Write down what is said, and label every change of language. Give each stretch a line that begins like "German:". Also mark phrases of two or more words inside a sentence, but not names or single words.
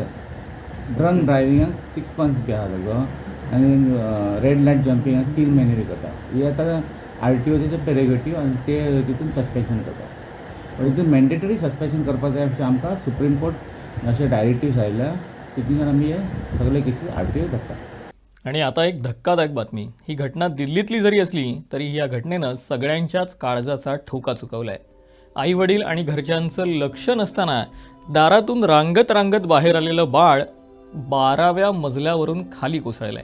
English: drunk driving
Konkani: 6 मंथ्स बी आहा ताजो, आनी
English: red light jumping
Konkani: 3 म्हयने बी करता. हे आतां RTOचे प्रेरोगेटीव आनी ते तितून सस्पेन्शन करता. पण हितून
English: mandatory suspension
Konkani: करपाक जाय अशें आमकां सुप्रीम कोर्ट अशे डायरेक्टिव्स आयल्या, तितून आमी हे सगळे केसीस RTO धाडटा.
Marathi: आणि आता एक धक्कादायक बातमी. ही घटना दिल्लीतली जरी असली तरी या घटनेनं सगळ्यांच्याच काळजाचा ठोका चुकवलाय. आई वडील आणि घरच्यांचं लक्ष नसताना दारातून रांगत रांगत बाहेर आलेलं बाळ 12व्या मजल्यावरून खाली कोसळलंय.